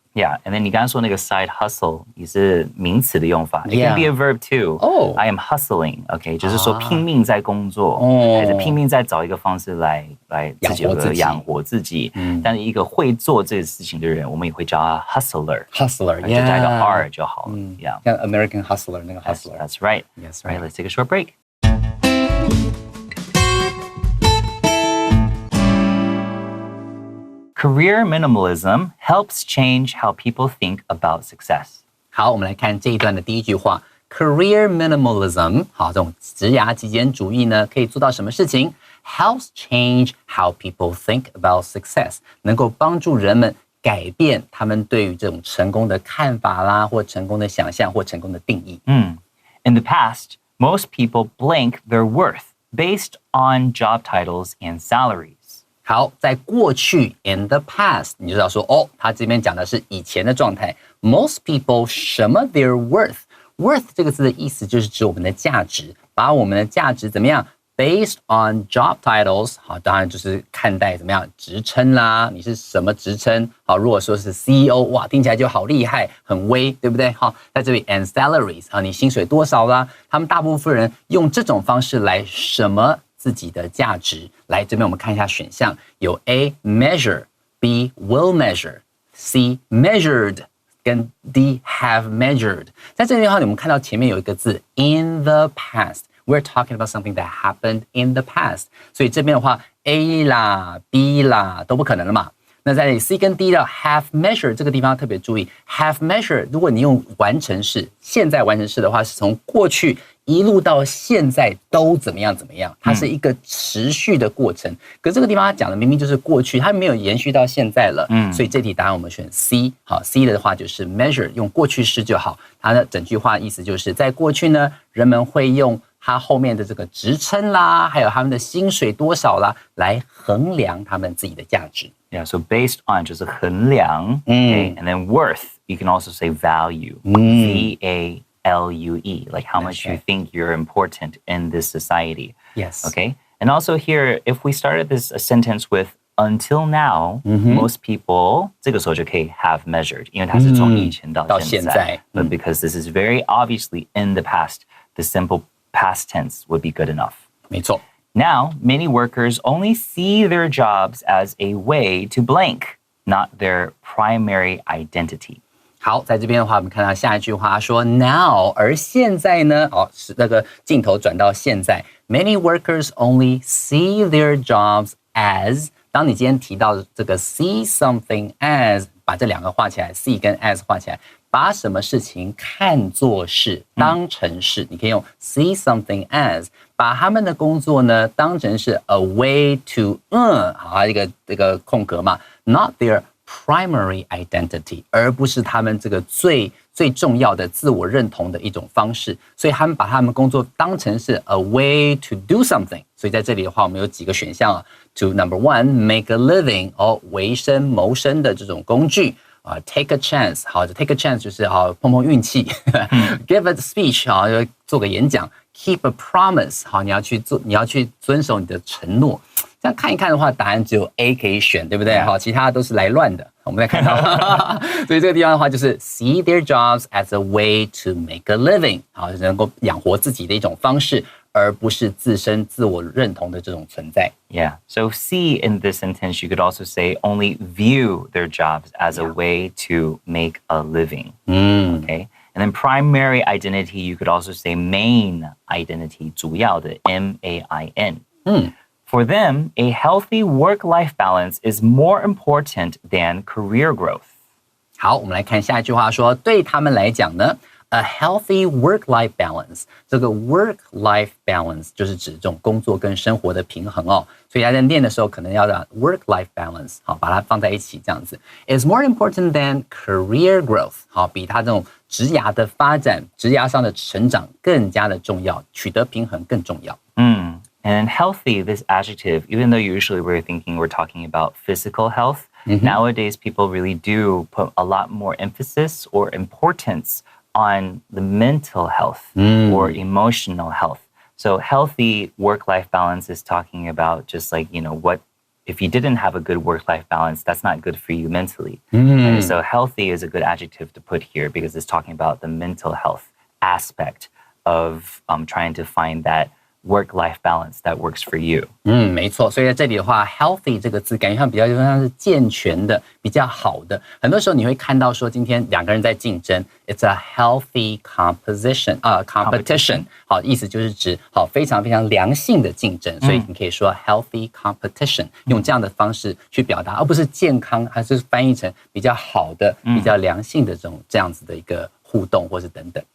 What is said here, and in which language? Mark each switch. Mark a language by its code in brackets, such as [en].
[en] Yeah, and then [zh] 你刚刚说那个 side hustle 也是名词的用法。 [en] It can be a verb too. I am hustling. [zh] OK， 就是说拼命在工作，还是拼命在找一个方式来自己养活自己。但是一个会做这个事情的人，我们也会叫他 hustler。hustler， 就加一个 r 就好了。 [en] Yeah， [zh] 像 American Hustler 那个 hustler。 [en] That's right. Yes, right. Let's take a short break. Career minimalism helps change how people think about success. [zh] 好，我们来看这一段的第一句话 [en] Career minimalism， [zh] 好，这种职涯极简主义呢，可以做到什么事情 ？ [en] Helps change how people think about success， [zh] 能够帮助人们改变他们对于这种成功的看法啦，或成功的想象，或成功的定义。 [en] In the past, most people blank their worth based on job titles and salaries. [zh] 好，在过去 [en] in the past， [zh] 你就知道说他这边讲的是以前的状态。 [en] Most people [zh] 什么 [en] their worth [zh] 这个字的意思就是指我们的价值，把我们的价值怎么样 [en] based on job titles， [zh] 好，当然就是看待怎么样职称啦，你是什么职称？好，如果说是 CEO， 哇，听起来就好厉害，很威，对不对？好，在这里 [en] and salaries， [zh] 好，你薪水多少啦？他们大部分人用这种方式来什么？自己的价值。来，这边我们看一下选项，有 A measure， B will measure，C measured， 跟 D have measured。在这里的话，你们看到前面有一个字 [en] in the past。 We're talking about something that happened in the past。 [zh] 所以这边的话 ，A 啦、B 啦都不可能了嘛。那在 C 跟 D 的 have measure 这个地方特别注意 ，have measure 如果你用完成式，现在完成式的话，是从过去一路到现在都怎么样怎么样，它是一个持续的过程。可是这个地方它讲的明明就是过去，它没有延续到现在了。所以这题答案我们选 C。好 ，C 的话就是 measure 用过去式就好。它的整句话意思就是在过去呢，人们会用它后面的这个职称啦，还有他们的薪水多少啦，来衡量他们自己的价值。 [en] Yeah, so based on [zh] 就是衡量 [en] okay? And then worth, you can also say value. V-A-L-U-E, like how much you think you're important in this society. Yes. Okay? And also here, if we started this a sentence with until now, most people [zh] 这个时候就可以 [en] have measured, [zh] 因为它是从以前到现在。 [en] But because this is very obviously in the past, the simple past tense would be good enough. [zh] 没错。 [en] Now, many workers only see their jobs as a way to blank, not their primary identity. [zh] 好，在这边的话，我们看到下一句话说 now， 而现在呢，是那个镜头转到现在 ， [en] many workers only see their jobs as。 [zh] 当你今天提到这个 see something as， 把这两个画起来 ，see 跟 as 画起来，把什么事情看作是，当成是，你可以用 see something as， 把他们的工作呢当成是 [en] a way to， [zh] 好，一个空格嘛 ， [en] not their primary identity， [zh] 而不是他们这个最重要的自我认同的一种方式，所以他们把他们工作当成是 [en] a way to do something。 [zh] 所以在这里的话，我们有几个选项啊 ， [en] to number one make a living， [zh] 维生谋生的这种工具。 [en] take a chance， [zh] 好 ，take a chance 就是碰碰运气， [en] give a speech， [zh] 好，做个演讲 ， [en] keep a promise， [zh] 好，你要去遵守你的承诺。这样看一看的话，答案只有 A 可以选，对不对？好，其他都是来乱的。我们再看到，所以这个地方的话，就是 [en] see their jobs as a way to make a living， [zh] 好，能够养活自己的一种方式，而不是自身自我认同的这种存在。 [en] Yeah. So see in this sentence, you could also say only view their jobs as a way to make a living. Okay. And then primary identity, you could also say main identity, [zh] 主要的 [en] M-A-I-N. For them, a healthy work-life balance is more important than career growth. [zh] 好，我们来看下一句话说，对他们来讲呢， [en] a healthy work-life balance， [zh] 这个 work-life balance 就是指这种工作跟生活的平衡哦。所以大家在念的时候，可能要让 work-life balance 好，把它放在一起这样子。 [en] is more important than career growth， [zh] 好，比它这种职涯的发展、职涯上的成长更加的重要，取得平衡更重要。 [en] And healthy, this adjective, even though usually we're thinking we're talking about physical health, nowadays people really do put a lot more emphasis or importance on the mental health or emotional health. So healthy work-life balance is talking about just like, what if you didn't have a good work-life balance, that's not good for you mentally. And so healthy is a good adjective to put here because it's talking about the mental health aspect of trying to find that work-life balance that works for you. [zh] 没错。所以在这里的话 ，healthy 这个字感觉上比较像是健全的、比较好的。很多时候你会看到说，今天两个人在竞争 ， [en] it's a healthy competition。 [zh] 好，意思就是指非常非常良性的竞争。所以你可以说 healthy competition， 用这样的方式去表达，而不是健康，还是翻译成比较好的、比较良性的这样子的一个互动，或是等等。